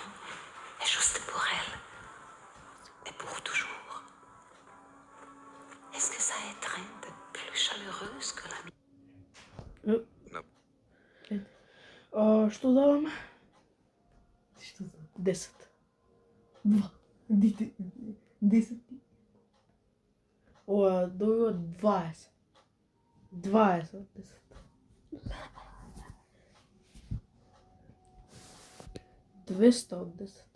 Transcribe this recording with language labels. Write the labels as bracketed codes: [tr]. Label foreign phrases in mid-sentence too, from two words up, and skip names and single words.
[fr] Et juste pour elle. Et pour toujours. Est-ce que ça étreinte plus chaleureuse que la mienne? [mk] Што даваме? Што за? 10. 10. Ова добива 20. 20 од 10. Двеста од 10.